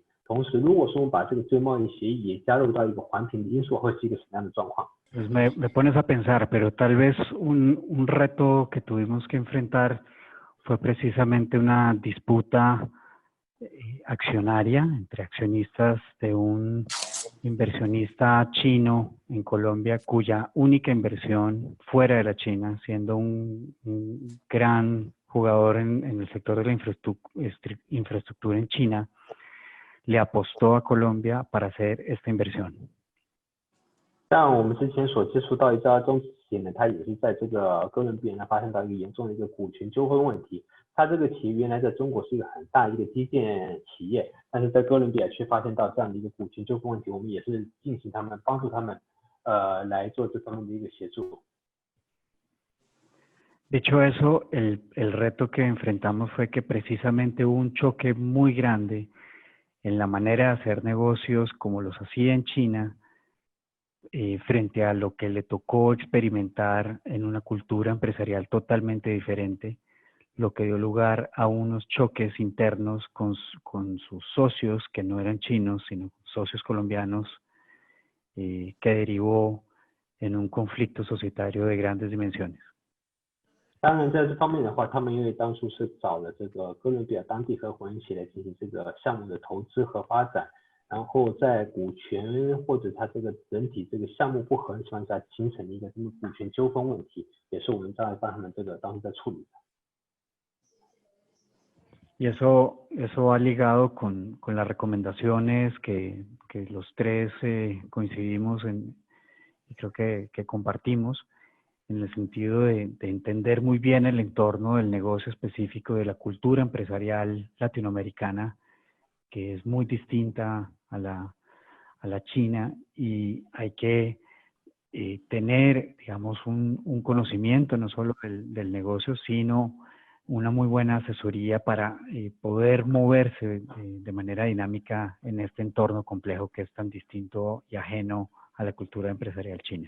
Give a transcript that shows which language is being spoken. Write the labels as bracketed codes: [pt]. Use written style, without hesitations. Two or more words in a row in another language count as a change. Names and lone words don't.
[zh] 同时，如果说我们把这个自由贸易协议也加入到一个环评的因素，会是一个什么样的状况？ [es] Pues me pones a pensar, pero tal vez un reto que tuvimos que enfrentar fue precisamente una disputa accionaria entre accionistas de un inversionista chino en Colombia, cuya única inversión fuera de la China, siendo un gran jugador en el sector de la infraestructura en China, le apostó a Colombia para hacer esta inversión. [zh] 像我们之前所接触到一家中资企业呢，它也是在这个哥伦比亚呢发生到一个严重的一个股权纠纷问题。它这个企业原来在中国是一个很大的一个基建企业，但是在哥伦比亚却发现到这样的一个股权纠纷问题，我们也是进行帮助他们来做这方面的一个协助。 [es] Dicho eso, el reto que enfrentamos fue que precisamente hubo un choque muy grande en la manera de hacer negocios como los hacía en China, frente a lo que le tocó experimentar en una cultura empresarial totalmente diferente, lo que dio lugar a unos choques internos con sus socios que no eran chinos, sino socios colombianos, que derivó en un conflicto societario de grandes dimensiones. [zh] 当然，在这方面的话，他们因为当初是找了这个哥伦比亚当地合伙人一起来进行这个项目的投资和发展。然后在股权或者它这个整体这个项目不合的情况下，形成一个这个股权纠纷问题，也是我们在帮他们这个当时在处理的。 [es] Y eso va ligado con las recomendaciones que los tres coincidimos en, y creo que compartimos, en el sentido de entender muy bien el entorno del negocio específico de la cultura empresarial latinoamericana, que es muy distinta a la China, y hay que tener, digamos, un conocimiento no solo del negocio, sino una muy buena asesoría para poder moverse de manera dinámica en este entorno complejo que es tan distinto y ajeno a la cultura empresarial china.